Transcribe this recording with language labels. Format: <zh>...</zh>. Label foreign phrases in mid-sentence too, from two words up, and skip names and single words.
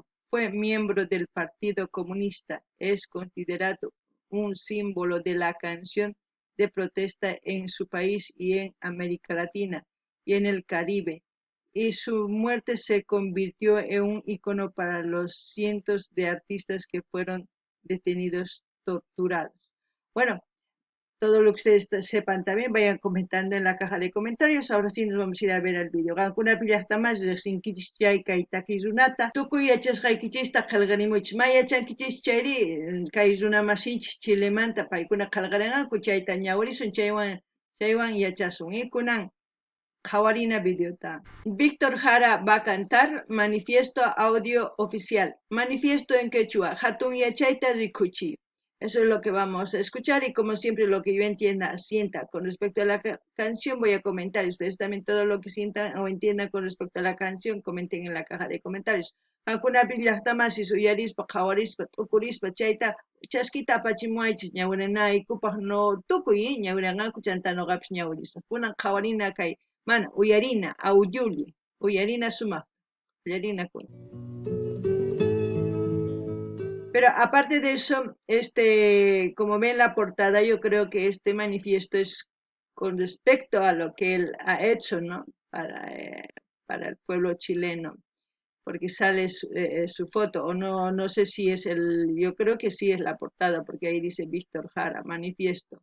<es>Fue miembro del Partido Comunista. Es considerado un símbolo de la canción de protesta en su país y en América Latina y en el Caribe. Y su muerte se convirtió en un icono para los cientos de artistas que fueron detenidos, torturados. Bueno, todo lo que ustedes sepan también vayan comentando en la caja de comentarios. Ahora sí nos vamos a ir a ver el vídeo.</es> <qu>Gankuna pillaqtamas riqsinkichis chay kay takiy runata. Tukuy yachasqaykichista qillqarimuchis. Mayachankichis chayri kay runa masinchis Chilemanta paykuna qillqarinqanku chayta ñawrisun chaywan yachasun.</qu> <es>Y kunan</es> <qu>qhawarina videota.</qu> <es>Víctor Jara va a cantar Manifiesto audio oficial. Manifiesto en quechua.</es> <qu>Hatun yachayta rikuchi.</qu> <es>Eso es lo que vamos a escuchar y como siempre lo que yo sienta con respecto a la canción voy a comentar. Y ustedes también todo lo que sientan o entiendan con respecto a la canción comenten en la caja de comentarios.</es> <qu>Hakuna pillaqtamas uyarispa, qawarispa, tukurispa, chayta chaskita apachimuaychis ñawrinaykupaq no tukuy ñawrinqaku chanta noqapish ñawrisa. Kunan qawarina kay mana uyarina auyuli uyarina sumaq uyarina kuna.</qu> <es>Pero aparte de eso, como ven la portada, yo creo que este manifiesto es con respecto a lo que él ha hecho, ¿no? Para el pueblo chileno, porque sale su foto, o no sé si es yo creo que sí es la portada, porque ahí dice Víctor Jara, manifiesto.</es>